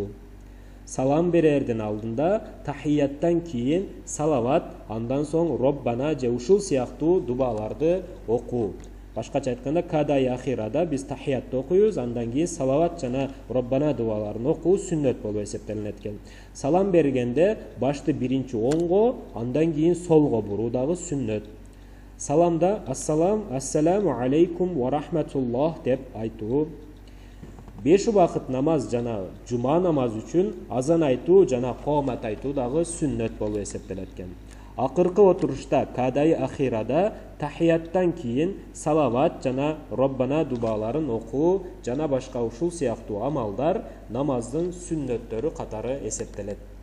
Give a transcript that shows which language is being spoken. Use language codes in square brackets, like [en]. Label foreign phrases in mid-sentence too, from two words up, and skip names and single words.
[ky] Салам берердин алдында тахияттан кийин салават, андан соң Роббана же ушул сыяктуу дубаларды окуу. Башкача айтканда кадай ахирада биз тахиятты окуйбуз, андан кийин салават жана Роббана дубаларын окуу сүннөт болуп эсептелинет экен. Салам бергенде башты биринчи оңго, андан кийин солго буруу дагы сүннөт. Саламда [ar] السلام عليكم ورحمة الله [ky] деп айтуу. 5 убакыт намаз жана жума намаз үчүн азан айтуу жана коомат айтуу дагы сүннөт болуп эсептелет экен. Акыркы отурушта кадай ахирада тахияттан кийин салават жана Роббана дубаларын окуу жана башка ушул сыяктуу амалдар намаздын сүннөттөрү катары эсептелет.